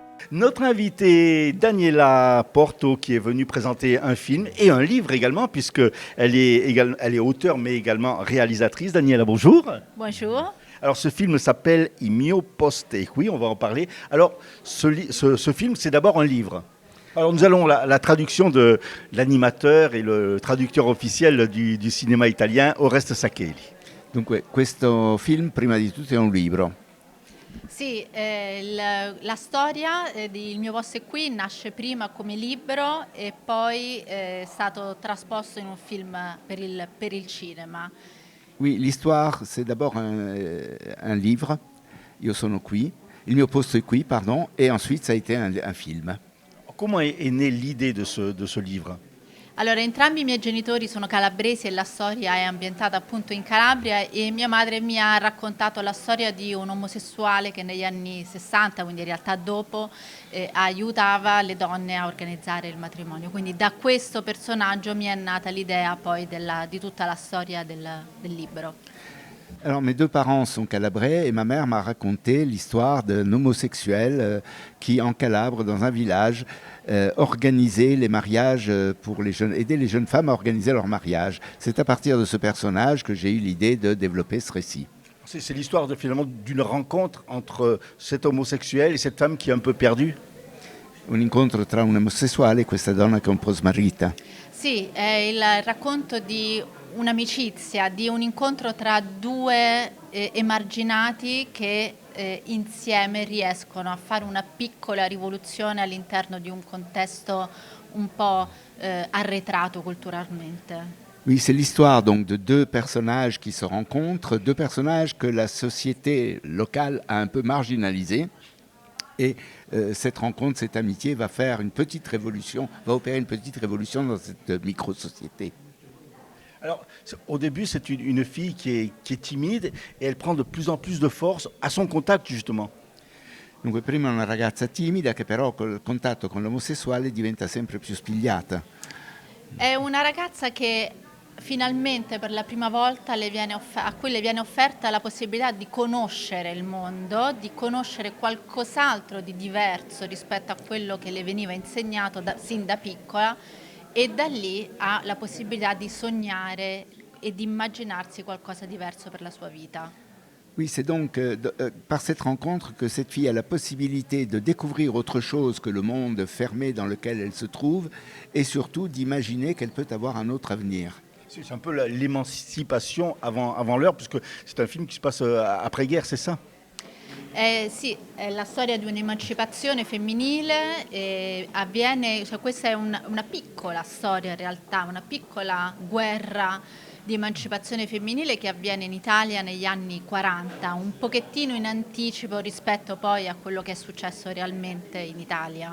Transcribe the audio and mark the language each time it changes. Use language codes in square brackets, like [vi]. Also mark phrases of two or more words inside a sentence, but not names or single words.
[fr] Notre invitée Daniela Porto qui est venue présenter un film et un livre également puisqu'elle est auteure mais également réalisatrice. Daniela, bonjour. Bonjour. Alors ce film s'appelle Il mio poste qui, on va en parler. Alors ce film c'est d'abord un livre. Alors nous allons la traduction de l'animateur et le traducteur officiel du cinéma italien Oreste Saccheli. [it] Dunque, questo film prima di tutto è un libro. Sì, la storia di Il mio posto è qui nasce prima come libro e poi è stato trasposto in un film per il cinema. [fr] Oui, l'histoire, c'est d'abord un livre, [it] Io sono qui, [fr] Il mio posto è qui, pardon, et ensuite ça a été un film. Comment est née l'idée de ce livre? [it] Allora, entrambi i miei genitori sono calabresi e la storia è ambientata appunto in Calabria e mia madre mi ha raccontato la storia di un omosessuale che negli anni 60, quindi in realtà dopo, aiutava le donne a organizzare il matrimonio. Quindi da questo personaggio mi è nata l'idea poi di tutta la storia del libro. [fr] Alors mes deux parents sont calabrais et ma mère m'a raconté l'histoire d'un homosexuel qui en Calabre, dans un village, organisait les mariages pour les jeunes, aidait les jeunes femmes à organiser leur mariage. C'est à partir de ce personnage que j'ai eu l'idée de développer ce récit. C'est l'histoire finalement d'une rencontre entre cet homosexuel et cette femme qui est un peu perdue. [it] Un incontro tra un omosessuale e questa donna che è un po' smarrita. Sì, è il racconto di un'amicizia, di un incontro tra due emarginati che insieme riescono a fare una piccola rivoluzione all'interno di un contesto un po' arretrato culturalmente. [fr] Oui, c'est l'histoire donc de deux personnages qui se rencontrent, deux personnages que la société locale a un peu marginalisés. Et cette rencontre, cette amitié va faire une petite révolution, va opérer une petite révolution dans cette micro-société. Alors, au début, c'est une fille qui est timide et elle prend de plus en plus de force à son contact, justement. [it] Dunque, prima è una ragazza timida che però col contatto con l'omosessuale diventa sempre più spigliata. È una ragazza che finalmente per la prima volta a cui le viene offerta la possibilità di conoscere il mondo, di conoscere qualcos'altro di diverso rispetto a quello che le veniva insegnato sin da piccola, e da lì ha la possibilità di sognare e di immaginarsi qualcosa diverso per la sua vita. [fr] Oui, c'est donc par cette rencontre que cette fille a la possibilité de découvrir autre chose que le monde fermé dans lequel elle se trouve et surtout d'imaginer qu'elle peut avoir un autre avenir. C'est un peu l'émancipation avant l'heure, puisque c'est un film qui se passe après-guerre, c'est ça? [it] Sì, è la storia di un'emancipazione femminile, questa è una piccola storia in realtà, una piccola guerra di emancipazione femminile che avviene in Italia negli anni 40, un pochettino in anticipo rispetto poi a quello che è successo realmente in Italia.